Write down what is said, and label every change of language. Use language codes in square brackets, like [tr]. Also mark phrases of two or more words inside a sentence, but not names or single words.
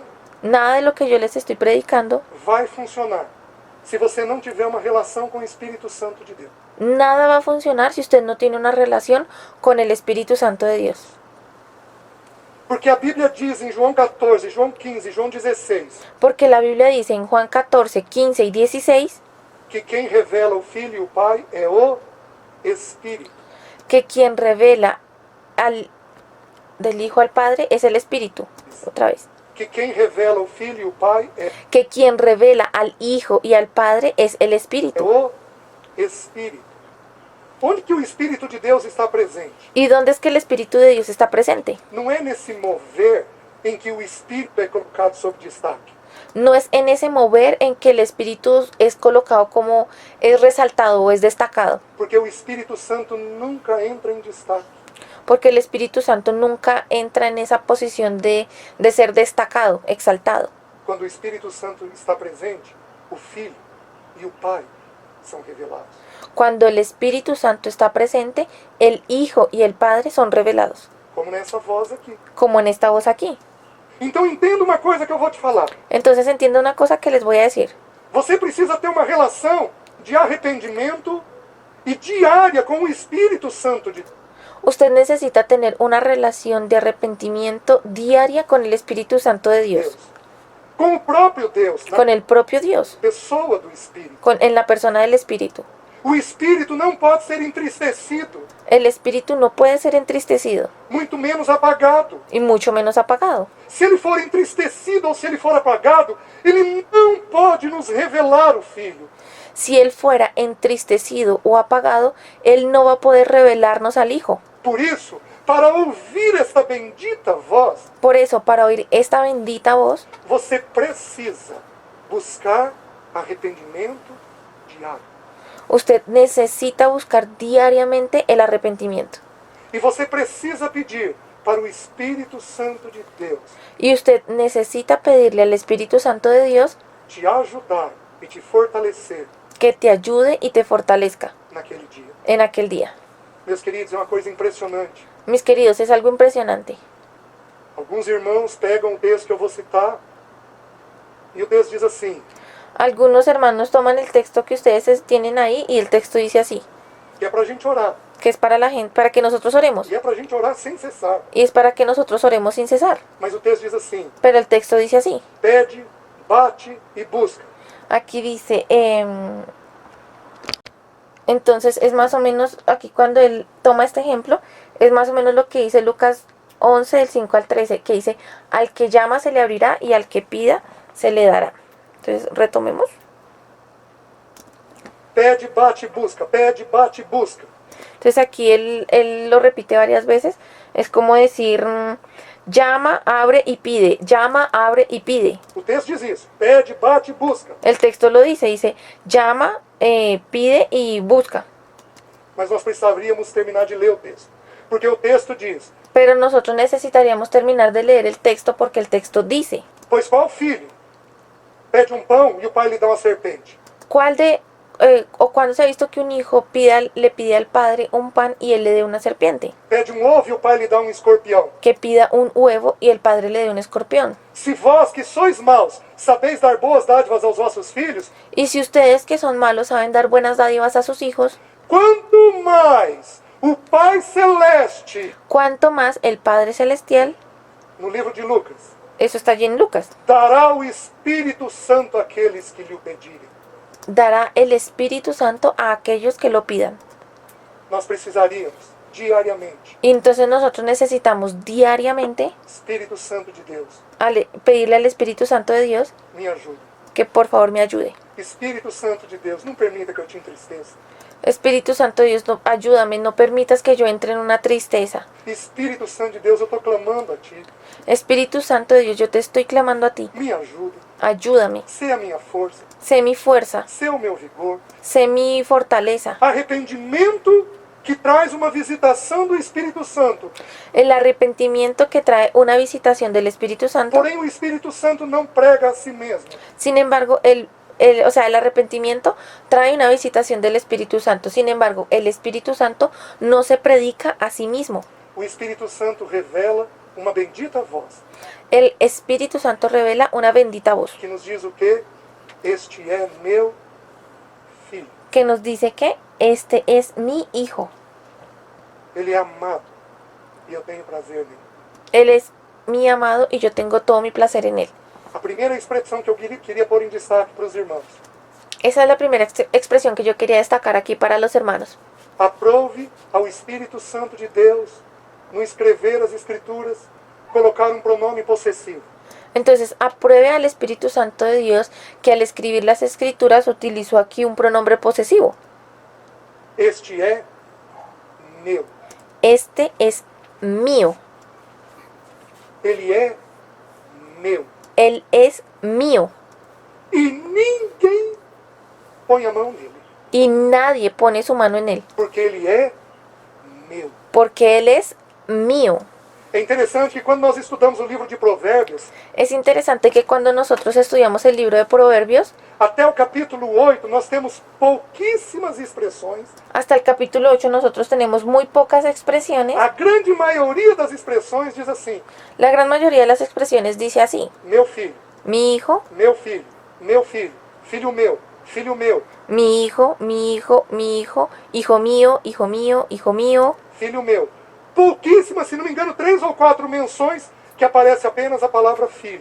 [es] nada de lo que yo les estoy predicando, [pt] vai funcionar se você não tiver uma relação com o Espírito Santo de Deus. [es] nada va a funcionar si usted no tiene una relación con el Espíritu Santo de Dios. [pt] Porque a Bíblia diz em João 14, João 15, João 16, [es] Porque la Biblia dice en Juan 14, 15 y 16 [pt] que quem revela o Filho e o Pai é o Espírito. [es] que quien revela del Hijo al Padre es el Espíritu. Otra vez. [pt] Que quem revela o Filho e o Pai é [es] Que quien revela al Hijo y al Padre es el Espíritu. [pt] o Espírito. Onde que o Espírito de Deus está presente? [es] ¿Y dónde es que el Espíritu de Dios está presente? [pt] Não é nesse mover em que o Espírito é colocado sob destaque. [es] No es en ese mover en que el Espíritu es colocado como es resaltado o es destacado. [pt] Porque o Espírito Santo nunca entra em destaque. [es] Porque el Espíritu Santo nunca entra en esa posición de ser destacado, exaltado. [pt] Quando o Espírito Santo está presente, o Filho e o Pai são revelados. [es] Cuando el Espíritu Santo está presente, el Hijo y el Padre son revelados. [pt] Como nessa voz aqui. [es] Como en esta voz aquí. [pt] Então entenda uma coisa que eu vou te falar. [es] Entonces entienda una cosa que les voy a decir. [pt] Você precisa ter uma relação de arrependimento e diária com o Espírito Santo de Deus. [es] Usted necesita tener una relación de arrepentimiento diaria con el Espíritu Santo de Dios. [pt] Com o próprio Deus, na [es] Con el propio Dios. [pt] pessoa do Espírito. [es] En la persona del Espíritu. [pt] O Espírito não pode ser entristecido, [es] El Espíritu no puede ser entristecido [pt] muito menos apagado. [es] y mucho menos apagado. [pt] Se ele for entristecido ou se ele for apagado, ele não pode nos revelar o Filho. [es] Si Él fuera entristecido o apagado, Él no va a poder revelarnos al Hijo. [pt] Por isso, para ouvir esta bendita voz, [es] Por eso, para oír esta bendita voz, [pt] você precisa buscar arrependimento diário. [es] usted necesita buscar diariamente el arrepentimiento. [pt] E você precisa pedir para o Espírito Santo de Deus [es] Y usted necesita pedirle al Espíritu Santo de Dios [pt] te ajudar e te fortalecer [es] que te ayude y te fortalezca [pt] naquele dia. [es] en aquel día. [pt] Meus queridos, é uma coisa impressionante. [es] Mis queridos, es algo impresionante. [pt] Alguns irmãos pegam o texto que eu vou citar e o texto diz assim, [es] Algunos hermanos toman el texto que ustedes tienen ahí y el texto dice así, [pt] que é para a gente orar. [es] que es para la gente, para que nosotros oremos. [pt] E é para a gente orar sem cessar. [es] Y es para que nosotros oremos sin cesar. [pt] Mas o texto diz assim, [es] Pero el texto dice así. [pt] pede, bate e busca. [es] Aquí dice, entonces es más o menos, aquí cuando él toma este ejemplo, es más o menos lo que dice Lucas 11, del 5 al 13, que dice, al que llama se le abrirá y al que pida se le dará. Entonces, retomemos. [pt] Pede, bate e busca. Pede, bate e busca. [es] Entonces aquí él lo repite varias veces. Es como decir, llama, abre y pide. Llama, abre y pide. [pt] O texto diz isso. Pede, bate e busca. [es] El texto lo dice, llama, pide y busca. [pt] Mas nós precisaríamos terminar de ler o texto. Porque o texto diz, [es] Pero nosotros necesitaríamos terminar de leer el texto porque el texto dice, [pt] pois qual filho pede um pão e o pai lhe dá uma serpente? [es] ¿Cuál de, o cuándo se ha visto que un hijo le pide al padre un pan y él le dé una serpiente? [pt] Pede um ovo e o pai lhe dá um escorpião? [es] Que pida un huevo y el padre le dé un escorpión. [pt] Se vós que sois maus, sabeis dar boas dádivas aos vossos filhos, [es] Y si ustedes que son malos saben dar buenas dádivas a sus hijos, [pt] quanto mais o Pai Celeste, [es] ¿cuánto más el Padre Celestial? [pt] no livro de Lucas, [es] Eso está allí en Lucas. [pt] dará o Espírito Santo àqueles que lhe o pedirem. [es] Dará el Espíritu Santo a aquellos que lo pidan. [pt] Nós precisaríamos, diariamente, [es] Y entonces nosotros necesitamos diariamente [pt] Espírito Santo de Deus, [es] pedirle al Espíritu Santo de Dios [pt] me ajude. [es] que por favor me ayude. [pt] Espírito Santo de Deus, não permita que eu te entristeça. [es] Espíritu Santo de Dios, no, ayúdame, no permitas que yo entre en una tristeza. [pt] Espírito Santo de Deus, eu estou clamando a ti. [es] Espíritu Santo de Dios, yo te estoy clamando a ti. [pt] Me ajuda. [es] Ayúdame. [pt] Sé a minha força. [es] Sé mi fuerza, [pt] Sé o meu vigor. [es] sé mi fortaleza. [pt] Arrependimento que traz uma visitação do Espírito Santo. [es] El arrepentimiento que trae una visitación del Espíritu Santo. [pt] Porém, o Espírito Santo não prega a si mesmo. [es] Sin embargo, el arrepentimiento trae una visitación del Espíritu Santo. Sin embargo, el Espíritu Santo no se predica a sí mismo. [pt] O Espírito Santo revela uma bendita voz [es] El Espíritu Santo revela una bendita voz [pt] que nos diz o quê? Este é meu filho. [es] que nos dice que este es mi hijo. [pt] Ele é amado e eu tenho prazer nele. [es] Él es mi amado y yo tengo todo mi placer en él. [pt] A primeira expressão que eu queria pôr em destaque para os irmãos. [es] Esa es la primera expresión que yo quería destacar aquí para los hermanos. [pt] Aprove ao Espírito Santo de Deus no escrever as Escrituras, colocar um pronome possessivo. [es] Entonces, apruebe al Espíritu Santo de Dios que al escribir las Escrituras utilizó aquí un pronombre posesivo. [pt] Este é meu. [es] Este es mío. [pt] Ele é meu. [es] Él es mío. [pt] E ninguém põe a mão nele, [es] Y nadie pone su mano en él. [pt] porque ele é meu. [es] Porque él es mío. [pt] É interessante que quando nós estudamos o livro de Provérbios, [es] Es interesante que cuando nosotros estudiamos el libro de Proverbios, [pt] até o capítulo 8, nós temos pouquíssimas expressões. [es] hasta el capítulo 8 nosotros tenemos muy pocas expresiones. [pt] A grande maioria das expressões diz assim: [es] La gran mayoría de las expresiones dice así: [pt] meu filho, [es] mi hijo, [pt] meu filho, meu filho, filho meu, filho meu, [es] mi hijo, mi hijo, mi hijo, hijo mío, hijo mío, hijo mío. [pt] filho meu. Pouquíssimas, se não me engano, 3 ou 4 menções que aparece apenas a palavra filho.